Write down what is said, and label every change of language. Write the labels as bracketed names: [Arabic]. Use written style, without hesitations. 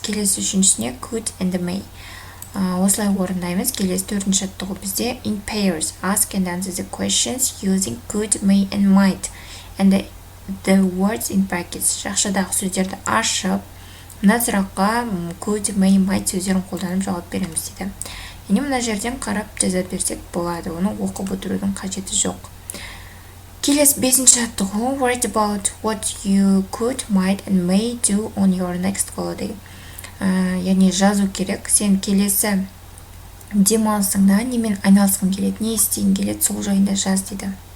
[Kazakh] Келесі үшіншісіне could and may. Осылай орындаймыз. Келесі төртінші жаттығу бізде [English] in pairs ask and answer the questions using could, may and might and the words in brackets. [Kazakh] Жақшадағы сөздерді ашып, мына сұраққа could, may, might сөздерін қолданып жауап береміз дейді. Яғни мына жерден қарап жаза берсек болады, оны оқып отырудың қажеті жоқ. Келесі бесінші жаттығу [English] write about what you could, might and may do on your next holiday. [Kazakh] Яғни жазу керек. Сен келесі демалысыңда немен айналысқың келеді, не істейін келеді, сол жайында жаз дейді.